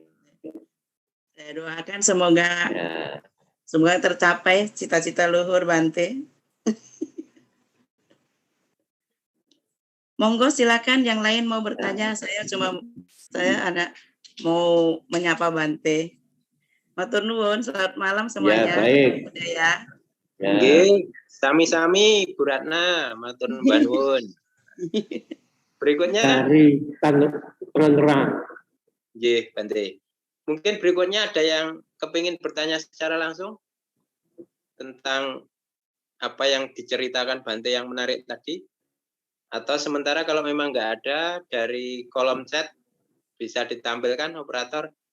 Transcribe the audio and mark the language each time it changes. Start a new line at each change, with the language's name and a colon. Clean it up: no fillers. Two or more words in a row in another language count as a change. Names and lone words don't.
Indonesian: Saya doakan semoga tercapai cita-cita luhur Bante. Monggo silakan yang lain mau bertanya. Saya mau menyapa Bante.
Javanese: Matur nuwun,
Indonesian: selamat malam semuanya. Ya, baik. Ya.
Javanese: Nggih, sami-sami Bu Ratna, matur nuwun.
Indonesian: Berikutnya dari Tangerang. Nggih, Bante. Mungkin berikutnya ada yang kepingin bertanya secara langsung tentang apa yang diceritakan Bante yang menarik tadi. Atau sementara kalau memang nggak ada, dari kolom chat bisa ditampilkan operator.